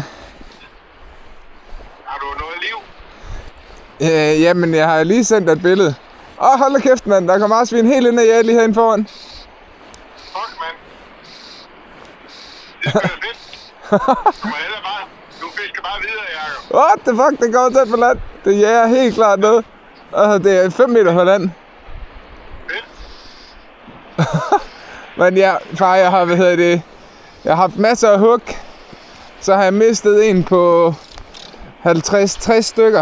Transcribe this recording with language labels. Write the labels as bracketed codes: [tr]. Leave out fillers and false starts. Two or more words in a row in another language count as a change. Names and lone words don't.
[da] Har du noget liv? Jamen, jeg har lige sendt dig et billede. Hold da kæft, mand. Der kommer marsvin helt ind ad jer lige herinde foran. Fuck, mand. Det er fedt. Du må hellere bare... Du fisker bare videre, Jacob. [en] What the fuck, [da] den går tæt på land. Det jager helt klart noget. Det er 5 meter på land. Fedt. Men ja, far, jeg har, jeg har haft masser af hug. Så har jeg mistet en på 50-60 stykker.